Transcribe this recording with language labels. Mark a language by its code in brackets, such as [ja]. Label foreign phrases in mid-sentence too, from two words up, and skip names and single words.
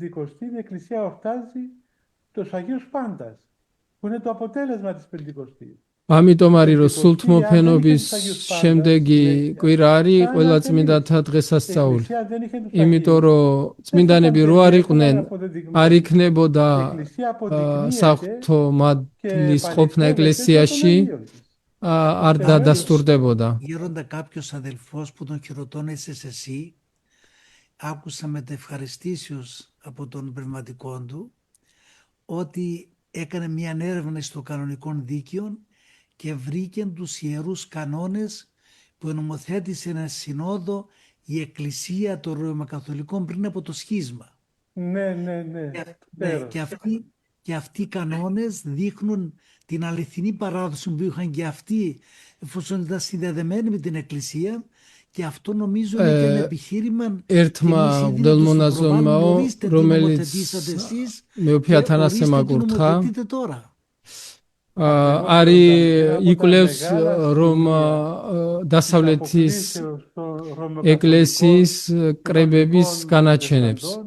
[ka] ამიტომ არის, რომ სულთმოფენობის შემდეგი კვირა არის ყველა წმინდანთა დღესასწაული. იმიტომ რომ წმინდანები რო არ იყვნენ, არ იქნებოდა საღვთო მადლის ყოფნა ეკლესიაში, არ დადასტურდებოდა. [el] Γέροντα, κάποιος αδελφός που τον χειροτώνεσες εσύ, άκουσα μετευχαριστήσεως από τον πνευματικό του ότι έκανε μια έρευνα στο κανονικό δίκαιο και βρήκε τους ιερούς κανόνες που νομοθέτησε ένα συνόδο η Εκκλησία των Ρωμαϊκοκαθολικών πριν από το σχίσμα. Ναι. Και αυτοί οι κανόνες δείχνουν την αληθινή παράδοση που είχαν και αυτοί, εφόσον ήταν συνδεδεμένοι με την Εκκλησία, και αυτό νομίζω είναι και ένα επιχείρημα [ka] ერთმა მღვდელმონაზონმაო, რომელიც მეუფე ათანასემ აკურთხა, არის იკვლევს რომ დასავლეთის ეკლესიის კრებების განაჩენებს.